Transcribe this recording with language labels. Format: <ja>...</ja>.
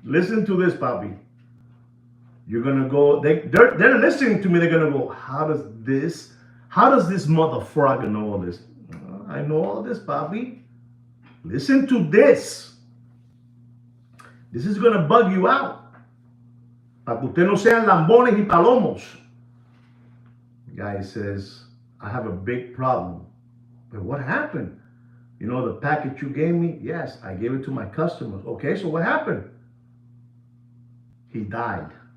<en>Listen to this, Bobby. You're going to go, they're listening to me. They're going to go, how does this motherfucker know all this? I know all this, Bobby. Listen to this. This is going to bug you out.</en> <es>Para que usted no sean lambones y palomos.</es> <en>The guy says, I have a big problem. But what happened? You know, the package you gave me? Yes, I gave it to my customers. Okay, so what happened? He died.</en>